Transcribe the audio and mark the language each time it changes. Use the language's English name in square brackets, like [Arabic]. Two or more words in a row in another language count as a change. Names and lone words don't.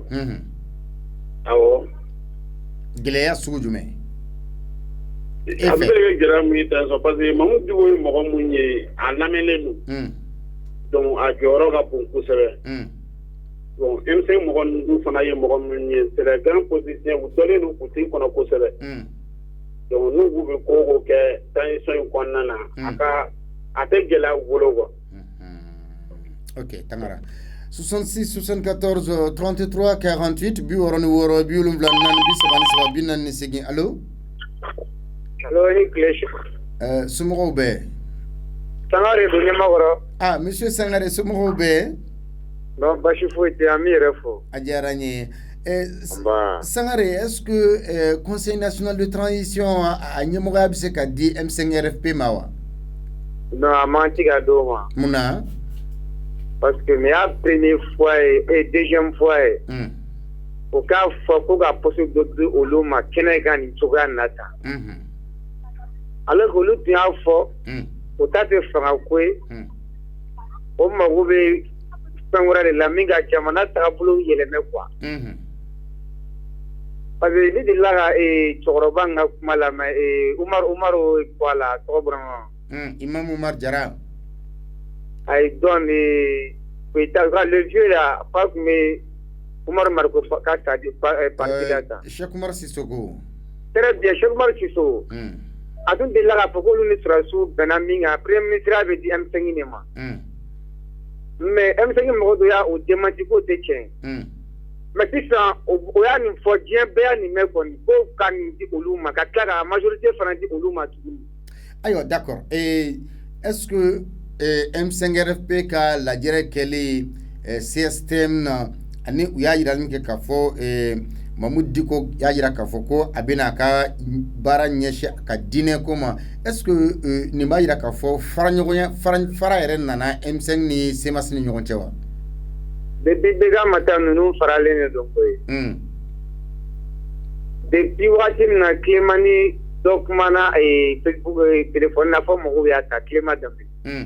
[Bambara] Awɔ. Gɛlɛya sugu jumɛn? A bɛ se ka kɛ gɛlɛya mun ye transition parce que Mamudu Diko ye mɔgɔ mun ye a lamɛnlen don. Donc a jɔyɔrɔ ka bon kosɛbɛ. Bon M5 mɔgɔ ninnu fana ye mɔgɔ minnu ye [French] c'est des grands politiciens [Bambara] u dɔnnen don politique kɔnɔ kosɛbɛ. Donc n'u k'u bɛ ko o ko kɛ transition in kɔnɔna na a tɛ gɛlɛya u bolo quoi. Ok Tangara 66 74 33 48 66 74 33 48 allo. Allo ni Cléche. Somɔgɔw bɛɛ. Sangare don Ɲamakɔrɔ. Ah monsieur Sangare somɔgɔw bɛɛ. Non, basi foyi tɛ an b'i yɛrɛ fo. A diyara n ye. Sangare, [French] est-ce que Conseil national de transition [Bambara] a ɲɛmɔgɔya bɛ se ka di M5 RFP ma wa? Non, a man ci ka d'o ma. Munna? [French] Parce que [Bambara] nin y'a [French] première fois [Bambara] ye [French] et deuxième fois [Bambara] ye. O k'a fɔ ko ka poste dɔ di olu ma kɛnɛ kan nin cogoya in na tan. [French] Alors que [Bambara] olu tun y'a fɔ o ta tɛ fanga ko ye. O mago bɛ fɛn wɛrɛ de la min ka jamana taabolo yɛlɛmɛ quoi. [French] Parce que [Bambara] ne delila ka cɛkɔrɔba in ka kuma lamɛn Umaru quoi la tɔgɔ bɔra n kɔnɔ. Imam Umar Jara. Ayi [French] donc le vieux là pas [Bambara] tun bɛ Umaru Mariko ka parti la tan. Cheikh Umar Sissoko. [French] Très bien [Bambara] Cheikh Umar Sissoko. A tun delila k'a fɔ k'olu ni Sɔrɔdasiw bɛnna min kan [French] premier ministre [Bambara] bɛ di M5 de ma. Mais M5 mɔgɔ dɔ y'a o démenti k'o tɛ tiɲɛ. Mais sisan o y'a nin fɔ diɲɛ bɛɛ y'a nin mɛn kɔni ko ka nin di olu ma ka tila ka majorité fana di olu ma tuguni. Ayiwa [French] d'accord est-ce que [Bambara] M5 RFP ka lajɛrɛ kɛlen CSTM na ani u y'a yira min kɛ k'a fɔ Mamudu Diko y'a yira k'a fɔ ko a bɛna a ka baara ɲɛsin ka diinɛ ko ma [French] est-ce que [Bambara] nin b'a yira k'a fɔ fara yɛrɛ nana M5 ni CEMAS ni ɲɔgɔn cɛ wa? Depuis Bega Mata ninnu faralen de don koyi. Depuis waati min na Clémani dɔ kumana Facebook téléphone na fɔ mɔgɔw y'a ta Cléma Danbe.